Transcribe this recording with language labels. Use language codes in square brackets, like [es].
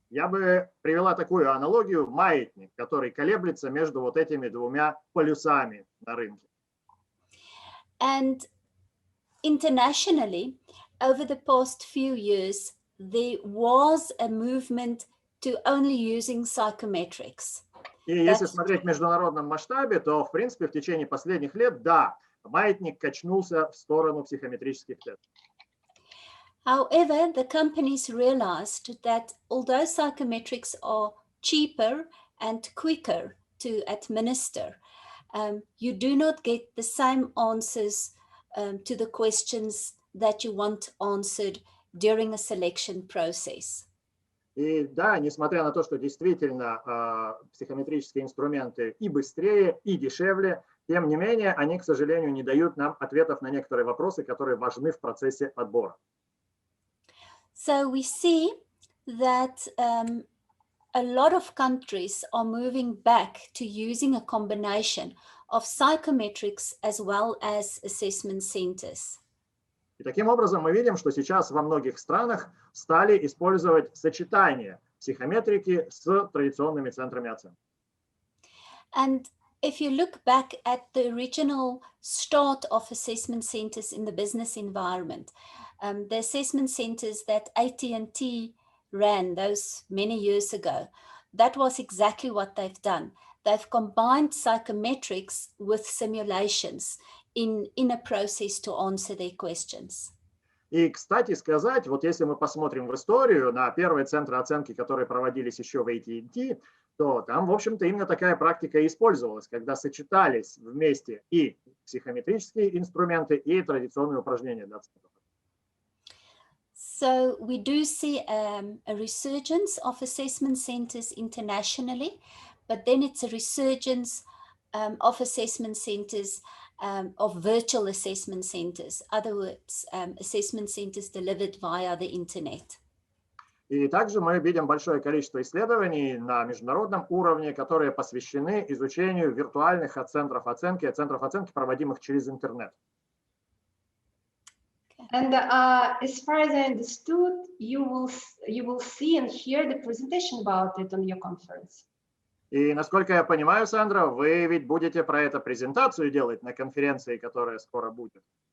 [ru] Я бы привела такую аналогию: маятник, который колеблется между вот этими двумя полюсами на рынке. [en] And internationally, over the past few years, there was a movement to only using psychometrics. [ru] И если смотреть в международном масштабе, то, в принципе, в течение последних лет, да, маятник качнулся в сторону психометрических тестов. [en] However, the companies realized that although psychometrics are cheaper and quicker to administer, you do not get the same answers to the questions that you want answered during a selection process. [ru] И да, несмотря на то, что действительно психометрические инструменты и быстрее, и дешевле, тем не менее, они, к сожалению, не дают нам ответов на некоторые вопросы, которые важны в процессе отбора. [en] So we see that a lot of countries are moving back to using a combination of psychometrics as well as assessment centers. [ru] И таким образом мы видим, что сейчас во многих странах стали использовать сочетание психометрики с традиционными центрами оценки. [en] And if you look back at the original start of assessment centers in the business environment, the assessment centers that AT&T ran those many years ago, that was exactly what they've done. They've combined psychometrics with simulations in a process to answer their questions. [ru] И, кстати сказать, вот если мы посмотрим в историю на первые центры оценки, которые проводились еще в AT&T, то там, в общем-то, именно такая практика и использовалась, когда сочетались вместе и психометрические инструменты, и традиционные упражнения для центров. [en] So we do see a resurgence of assessment centers internationally, but then it's a resurgence of assessment centers, of virtual assessment centers, other words, assessment centers delivered via the internet. [ru] И также мы видим большое количество исследований на международном уровне, которые посвящены изучению виртуальных центров оценки, проводимых через интернет. [en] And as far as I understood, you will see and hear the presentation about it on your conference. [ru] И насколько я понимаю, Сандра, вы ведь будете про это презентацию делать на конференции, которая скоро будет.